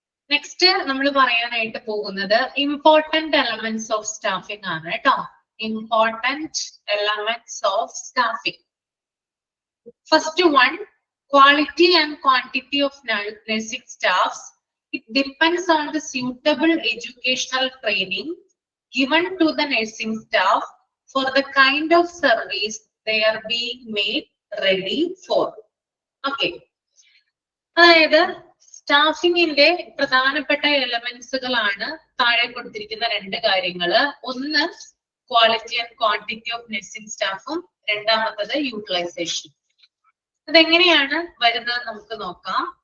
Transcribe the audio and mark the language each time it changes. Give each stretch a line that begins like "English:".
Malayalam: Next നമ്മൾ പറയാനായിട്ട് പോകുന്നത് ഇമ്പോർട്ടന്റ് എലമെന്റ്സ് ഓഫ് സ്റ്റാഫിംഗ് ആണ് കേട്ടോ. Important elements of staffing.
English: First one, quality and quantity of nursing staffs. It depends on the suitable educational training given to the nursing staff for the kind of service they are being made ready for. Okay.
Malayalam: അതായത് സ്റ്റാഫിങ്ങിന്റെ പ്രധാനപ്പെട്ട എലമെന്റ്സുകളാണ് താഴെ കൊടുത്തിരിക്കുന്ന രണ്ട് കാര്യങ്ങള്. ഒന്ന് quality and quantity of nursing സ്റ്റാഫും രണ്ടാമത്തത് utilisation. അതെങ്ങനെയാണ് വരുന്നത് നമുക്ക് നോക്കാം.